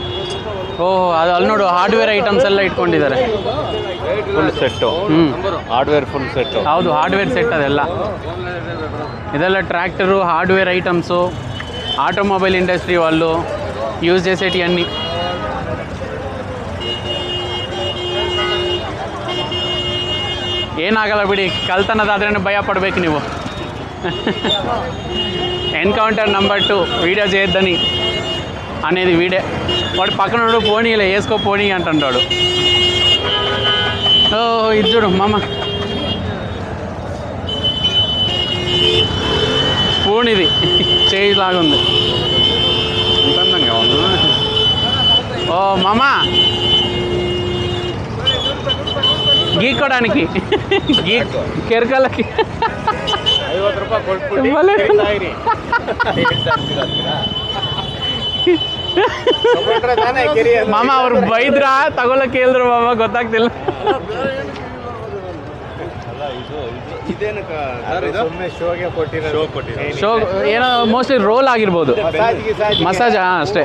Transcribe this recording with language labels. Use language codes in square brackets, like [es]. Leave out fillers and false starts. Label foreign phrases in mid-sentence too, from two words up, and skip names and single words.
[kn] ಓಹ್ ಅದು ಅಲ್ಲಿ ನೋಡು [en] hardware items [kn] ಎಲ್ಲ ಇಟ್ಕೊಂಡಿದ್ದಾರೆ. [en] full set, hardware full set. [kn] ಹೌದು, [en] hardware set [kn] ಅದೆಲ್ಲ. [te] ಇದೆಲ್ಲ [en] tractor hardware items, automobile industry [te] వాళ్ళు యూజ్ చేసేటి అన్నీ. [kn] ಏನಾಗಲ್ಲ ಬಿಡಿ, ಕಳ್ತನದಾದ್ರೇ ಭಯ ಪಡಬೇಕು ನೀವು. [te] ఎన్కౌంటర్ నెంబర్ 2 వీడియో చేయొద్దని అనేది వీడే. వాడు పక్కన పోనీలే, వేసుకో పోనీ అంటుంటాడు. ఓ ఇది చూడు మామ, స్పూన్ ఇది చేయి లాగా ఉంది. అందంగా ఉంది. ఓ మామ, గీక్కోడానికి కెరకలకి [kn] 50 ರೂಪಾಯಿ ಕೊಟ್ಬಿಟ್ಟು ಮಾಮ ಅವ್ರು ಬೈದ್ರ ತಗೊಳಕ್ಕೆ ಹೇಳಿದ್ರು ಮಾಮ, ಗೊತ್ತಾಗ್ತಿಲ್ಲ. ಶೋ ಏನೋ [en] mostly roll [kn] ಆಗಿರ್ಬೋದು, ಮಸಾಜ್ ಅಷ್ಟೇ.